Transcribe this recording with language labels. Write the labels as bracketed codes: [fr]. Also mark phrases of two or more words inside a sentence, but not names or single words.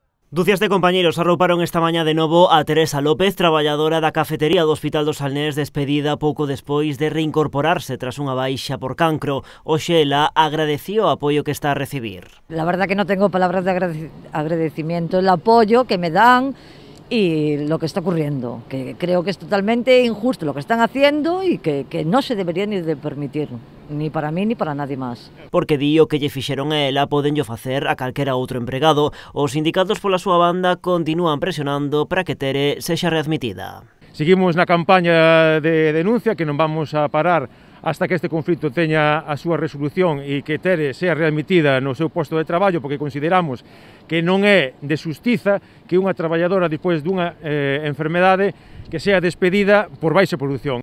[gl] Ducias de compañeros arrouparon esta mañá de novo a Teresa López, traballadora da cafetería do Hospital dos Salnés, despedida pouco despois de reincorporarse tras unha baixa por cancro. Hoxe ela agradeció o apoio que está a recibir. [es] La verdad que no tengo palabras de agradecimiento, el apoyo que me dan y lo que está ocurriendo, que creo que es totalmente injusto lo que están haciendo y que no se debería ni de permitir, ni para mí ni para nadie máis. [gl] Porque di o que lle fixeron a ela podenllo facer a calquera outro empregado. Os sindicatos pola súa banda continúan presionando para que Tere sexa readmitida. Seguimos na campaña de denuncia que non vamos a parar hasta que este conflito teña a súa resolución e que Tere sea readmitida no seu posto de traballo, porque consideramos que non é de xustiza que unha traballadora despois dunha enfermedade que sea despedida por baixa produción.